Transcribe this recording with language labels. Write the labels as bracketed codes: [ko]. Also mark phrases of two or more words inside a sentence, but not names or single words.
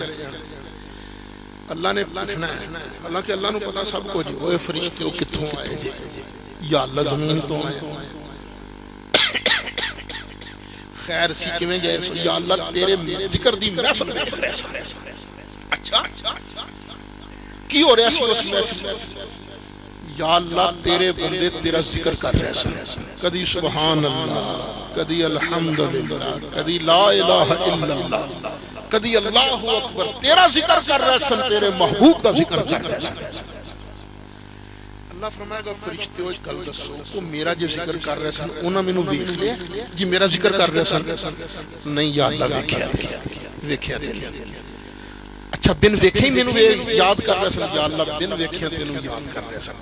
[pa] اللہ نے پچھنا ہے، حالانکہ اللہ نوں پتا سب کجھ، اوئے فرشتے او کتھوں آئے جے، یا اللہ زمین توں آئے، خیر سی کیویں گئے سو، یا اللہ تیرے ذکر دی محفل وچ رہ سا. اچھا کی ہو رہا سی اس محفل، یا اللہ تیرے بندے تیرا ذکر کر رہے سن، کدی [ar] سبحان الله, [pa] کدی الحمدللہ، کدی [ar] لا إله إلا الله, [pa] کدی [ar] الله أكبر, [pa] تیرا ذکر کر رہے سن، تیرے محبوب کا ذکر کر رہے سن. اللہ فرمائے گا فرشتے ہو گل دسو، وہ میرا جو ذکر کر رہے سن اونہاں مینوں ویکھ لیا جی، میرا ذکر کر رہے سن? نہیں یا اللہ ویکھیا ویکھیا تے. اچھا بن ویکھے ہی مینوں یاد کر رہے سن، یا اللہ بن ویکھیا تینوں یاد کر رہے سن.